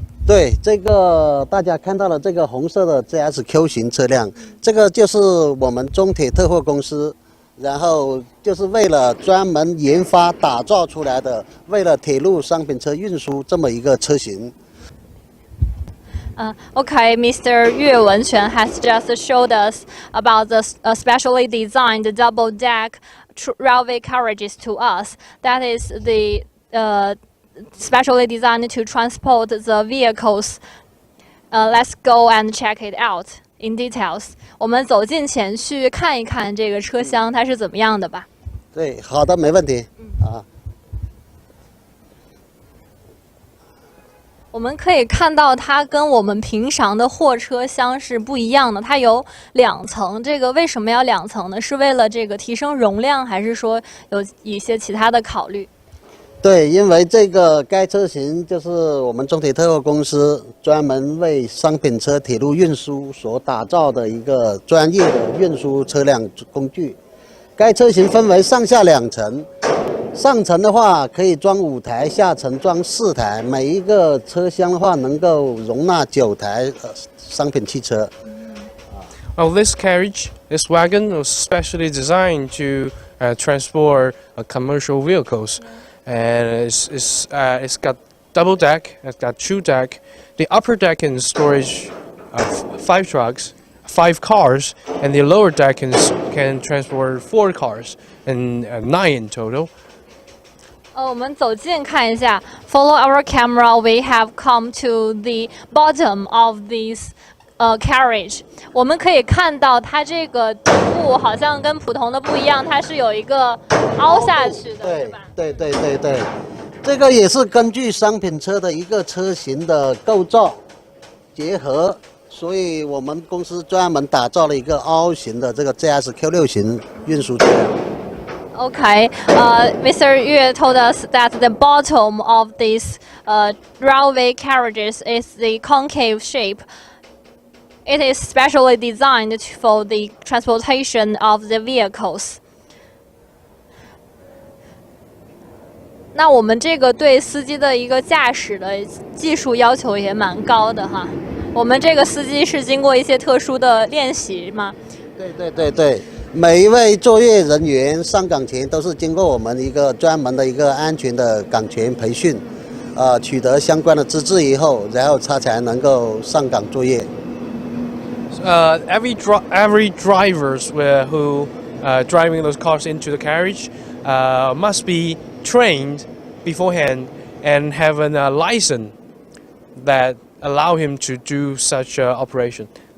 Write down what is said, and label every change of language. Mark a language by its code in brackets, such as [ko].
[zh] 对，这个大家看到了这个红色的 GSQ 型车辆，这个就是我们中铁特货公司，然后就是为了专门研发打造出来的，为了铁路商品车运输这么一个车型。 [en] Okay, Mr. Yue Wenquan has just showed us about the specially designed double-deck railway carriages to us. That is the specially designed to transport the vehicles. Let's go and check it out in details. [zh] 我们走近前去看一看这个车厢它是怎么样的吧。对，好的，没问题。我们可以看到它跟我们平常的货车厢是不一样的，它有2层。这个为什么要2层呢？是为了这个提升容量，还是说有一些其他的考虑？对，因为该车型就是我们中铁特货公司专门为商品车铁路运输所打造的一个专业的运输车辆工具。该车型分为上下2层。上层的话可以装5台，下层装4台，每一个车厢的话能够容纳9台商品汽车。 [en] Well, this wagon was specially designed to transport commercial vehicles, and it's got double deck, it's got 2 deck. The upper deck can storage 5 trucks, 5 cars, and the lower deck can transport 4 cars, and 9 in total. [zh] 我们走近看一下 ， [en] Follow our camera. We have come to the bottom of this carriage. [zh] 我们可以看到它这个底部好像跟普通的不一样，它是有一个凹下去的，是吧？对，这个也是根据商品车的一个车型的构造结合，所以我们公司专门打造了一个凹型的这个 GSQ6 型运输车辆。 Okay, Mr. Yue told us that the bottom of these railway carriages is the concave shape. It is specially designed for the transportation of the vehicles. 那我们这个对司机的一个驾驶的技术要求也蛮高的哈。我们这个司机是经过一些特殊的练习吗？对。每一位作业人员上岗前都是经过我们一个专门的一个安全的岗前培训，取得相关的资质以后，然后他才能够上岗作业。 [en] Every drivers who driving those cars into the carriage must be trained beforehand and have a license that allow him to do such operation.